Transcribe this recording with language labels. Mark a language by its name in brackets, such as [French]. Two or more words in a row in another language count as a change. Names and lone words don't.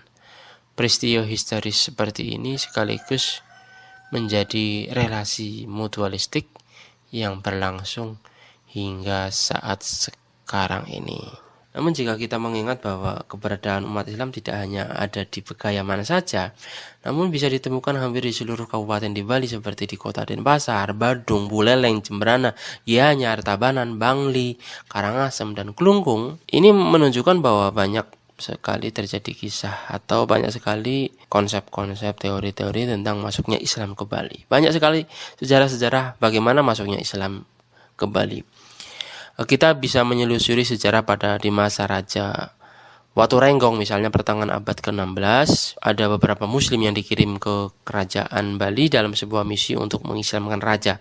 [Indonesian] Peristiwa historis seperti ini sekaligus menjadi relasi mutualistik yang berlangsung hingga saat sekarang ini. Namun jika kita mengingat bahwa keberadaan umat Islam tidak hanya ada di Pegayaman saja, namun bisa ditemukan hampir di seluruh kabupaten di Bali seperti di Kota Denpasar, Badung, Buleleng, Jemberana, Gianyar, Tabanan, Bangli, Karangasem, dan Kelungkung. Ini menunjukkan bahwa banyak sekali terjadi kisah atau banyak sekali konsep-konsep, teori-teori tentang masuknya Islam ke Bali. Banyak sekali sejarah-sejarah bagaimana masuknya Islam ke Bali. Kita bisa menyelusuri sejarah pada di masa Raja Waturenggong, misalnya pertengahan abad ke-16, ada beberapa muslim yang dikirim ke kerajaan Bali dalam sebuah misi untuk mengislamkan raja.